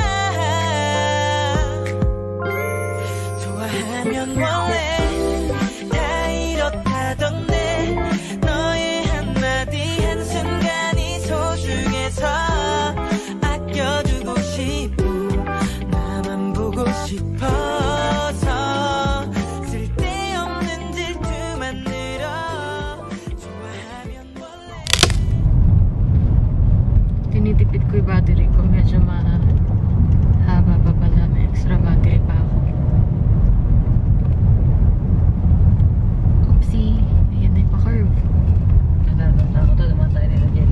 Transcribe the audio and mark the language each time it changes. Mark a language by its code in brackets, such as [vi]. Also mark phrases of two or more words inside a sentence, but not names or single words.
[ko] 좋아하면 원래 다 이렇다던데 너의 한마디 한순간이 소중해서 아껴두고 싶고 나만 보고 싶어서 쓸데없는 질투만 늘어. 좋아하면 원래 [tl] Tinitipid ko yung battery ko. Medyo mahaba pa pala. May extra battery pa ako. Oopsie. Ayan na yung pa-curve. Natanda ko to, dumaan tayo nila dyan.